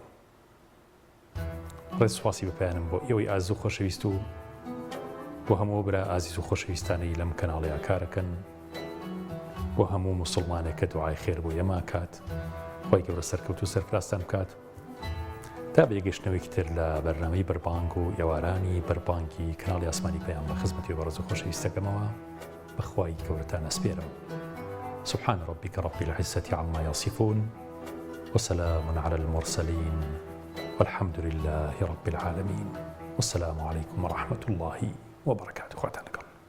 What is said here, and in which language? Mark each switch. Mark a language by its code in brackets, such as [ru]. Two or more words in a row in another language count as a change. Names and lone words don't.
[ckb] ڕێزسواسی بەپیانم بۆ ئێوەی ئازیز و خۆشەویست و بۆ هەموو برا ئازیز و خۆشەویستانەی لەم کەناڵەیە کارەکەن، بۆ هەموو موسڵمانێک کە دوعای خێر بۆ ئێمە کات، خۆی گەورە سەرکەوت و سەرفراستان بکات. تا بێگەشتنەوەیکی تر لە بەرنامەی بەربانگ و ئێوارانی بەربانگی کەناڵی ئاسمانی پەیام بە خزمەتی و بەڕێز و خۆشەویستەکەمەوە بەخوای گەورەتان ئەسپێرم. [ar] سبحان ربك رب العزة عما يصفون وسلام على المرسلين والحمد لله رب العالمين والسلام عليكم ورحمة الله وبركاته.